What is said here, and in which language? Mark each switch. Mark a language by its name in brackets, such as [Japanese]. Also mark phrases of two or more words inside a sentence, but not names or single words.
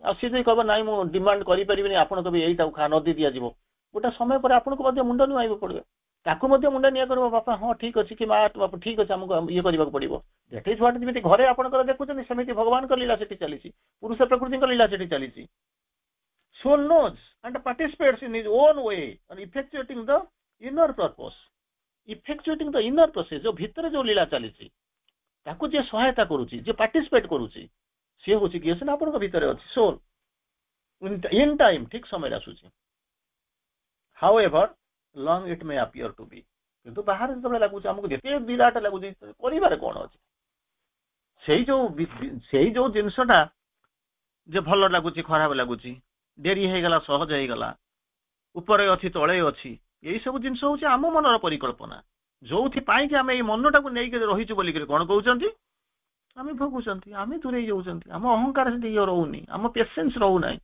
[Odia] ଆଉ ସିଏ ଯଦି କହିବ ନାଇଁ ମୁଁ ଡିମାଣ୍ଡ କରିପାରିବିନି, ଆପଣ କହିବେ ଏଇଟାକୁ ଖା, ନଦୀ ଦିଆଯିବ, ଗୋଟେ ସମୟ ପରେ ଆପଣଙ୍କୁ ମଧ୍ୟ ମୁଣ୍ଡ ନୁଆଇବାକୁ ପଡିବ, ତାକୁ ମଧ୍ୟ ମୁଣ୍ଡ ନିଆ କରିବ, ବାପା ହଁ ଠିକ ଅଛି, କି ମା ଠିକ ଅଛି, ଆମକୁ ଇଏ କରିବାକୁ ପଡିବ। [English] that is what, [Odia] ଯେମିତି ଘରେ ଆପଣଙ୍କର ଦେଖୁଛନ୍ତି ସେମିତି ଭଗବାନଙ୍କ ଲୀଳା ସେଠି ଚାଲିଛି, ପୁରୁଷ ପ୍ରକୃତିଙ୍କ ଲୀଳା ସେଠି ଚାଲିଛି। [English] soul knows and participates in his own way and effectuating the inner purpose, effectuating the inner process, [Odia] जो ଭିତରେ ଯୋଉ ଲୀଳା ଚାଲିଛି ତାକୁ ଯିଏ ସହାୟତା କରୁଛି, ଯିଏ ପାର୍ଟିସିପେଟ୍ କରୁଛି, ସିଏ ହଉଛି କିଏ, ସିନା ଆପଣଙ୍କ ଭିତରେ ଅଛି ସୋଲ୍। [English] in time, [Odia] ଠିକ ସମୟରେ ଆସୁଛି। [English] however long it may appear to be, [Odia] କିନ୍ତୁ ବାହାରେ ଯେତେବେଳେ ଲାଗୁଛି ଆମକୁ ଯେତେ ବିରାଟ ଲାଗୁଛି, କରିବାରେ କଣ ଅଛି? ସେଇ ଯୋଉ ଜିନିଷଟା ଯେ ଭଲ ଲାଗୁଛି, ଖରାପ ଲାଗୁଛି, ଡେରି ହେଇଗଲା, ସହଜ ହେଇଗଲା, ଉପରେ ଅଛି, ତଳେ ଅଛି, ଏଇ ସବୁ ଜିନିଷ ହଉଛି ଆମ ମନର ପରିକଳ୍ପନା, ଯୋଉଥିପାଇଁ କି ଆମେ ଏଇ ମନଟାକୁ ନେଇକି ରହିଛୁ ବୋଲିକିରି କଣ କହୁଛନ୍ତି, ଆମେ ଭୋଗୁଛନ୍ତି, ଆମେ ଦୂରେଇ ଯାଉଛନ୍ତି, ଆମ ଅହଙ୍କାର ସେଠି ଇଏ ରହୁନି, ଆମ ପେସେନ୍ସ ରହୁନାହିଁ।